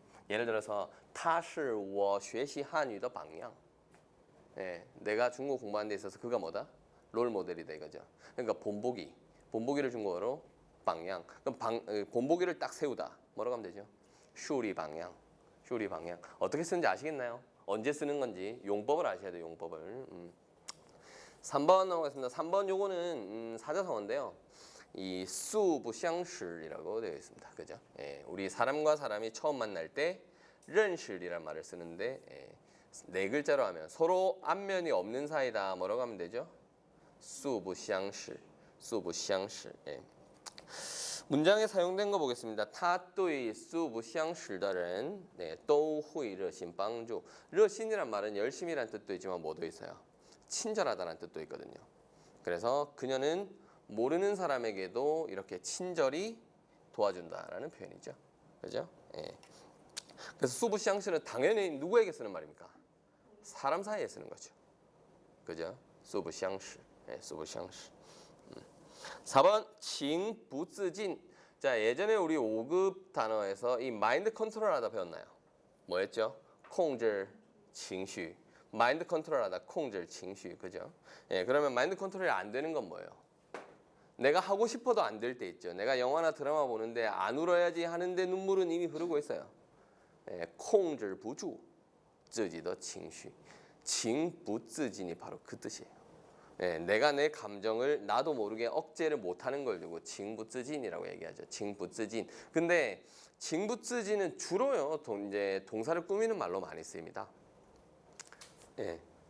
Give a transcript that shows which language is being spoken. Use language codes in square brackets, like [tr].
[zh] 예를 들어서 他是我学习汉语的榜样. [ko] 예, 내가 중국어 공부하는 데 있어서 그가 뭐다? 롤 모델이다 이거죠. 그러니까 본보기를 중국어로 방향. 그럼 본보기를 딱 세우다. 뭐라고 하면 되죠? 슈리 방향. 슈리 방향. 어떻게 쓰는지 아시겠나요? 언제 쓰는 건지 용법을 아셔야 돼요. 용법을. 3번 넘어가겠습니다. 3번 요거는 사자성어인데요. 이 수부相识이라고 되어 있습니다. 그죠? 예, 우리 사람과 사람이 처음 만날 때 认识이라는 말을 쓰는데 예, 네 글자로 하면 서로 안면이 없는 사이다. 뭐라고 하면 되죠? 수부相识. 수부相识. 예. 문장에 사용된 거 보겠습니다. [zh] 他对素不相识的人 네, 都会热心帮助. [ko] 热心이란 말은 열심이란 뜻도 있지만 뭐도 있어요? 친절하다는 뜻도 있거든요. 그래서 그녀는 모르는 사람에게도 이렇게 친절히 도와준다라는 표현이죠. 그죠? 예. 그래서 수부시앙시는 당연히 누구에게 쓰는 말입니까? 사람 사이에 쓰는 거죠. 그죠? 수부시앙시. 예, 수부시앙시. 4번 징부즈진. 자, 예전에 우리 5급 단어에서 이 마인드 컨트롤하다 배웠나요? 뭐였죠? [zh] 控制情绪. [ko] 마인드 컨트롤하다 [zh] 控制情绪. [ko] 그죠? 예, 그러면 마인드 컨트롤이 안 되는 건 뭐예요? 내가 하고 싶어도 안 될 때 있죠. 내가 영화나 드라마 보는데 안 울어야지 하는데 눈물은 이미 흐르고 있어요. [zh] 예, 控制不住自己的情绪. [ko] 情不自禁이 바로 그 뜻이에요. 예, 내가 내 감정을 나도 모르게 억제를 못하는 걸 두고 징부쯔진이라고 얘기하죠. 징부쯔진. 근데 징부쯔진은 주로요 이제 동사를 꾸미는 말로 많이 쓰입니다. 예.